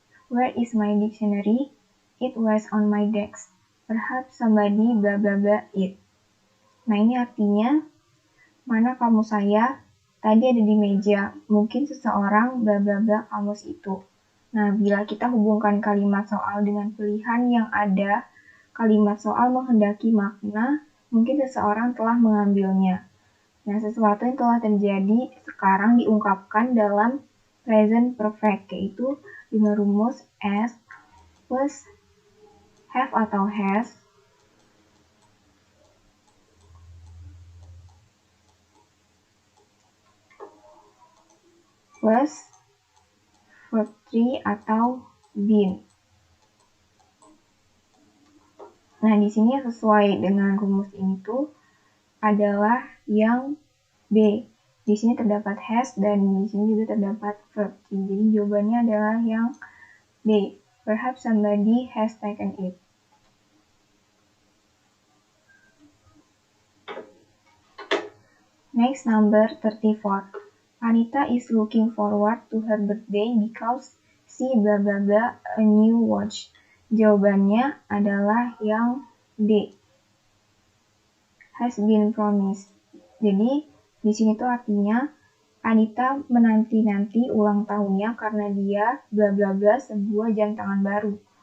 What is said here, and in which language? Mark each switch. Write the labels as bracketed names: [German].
[English] Where is my dictionary? It was on my desk. Perhaps somebody blah blah blah it. [Indonesian] Nah, ini artinya, mana kamu saya? Tadi ada di meja. Mungkin seseorang bla bla bla kamus itu. Nah, bila kita hubungkan kalimat soal dengan pilihan yang ada, kalimat soal menghendaki makna, mungkin seseorang telah mengambilnya. Nah, sesuatu yang telah terjadi sekarang diungkapkan dalam present perfect, yaitu dengan rumus as plus have atau has plus verb 3 atau been. Nah, di sini sesuai dengan rumus ini tuh adalah yang B. Di sini terdapat has dan di sini juga terdapat verb 3. Jadi jawabannya adalah yang B. [English] Perhaps somebody has taken it. Next, number 34. Anita is looking forward to her birthday because she blah blah blah a new watch. [Indonesian] Jawabannya adalah yang D. [English] Has been promised. [Indonesian] Jadi di sini tuh artinya Anita menanti-nanti ulang tahunnya karena dia bla bla bla sebuah jam tangan baru.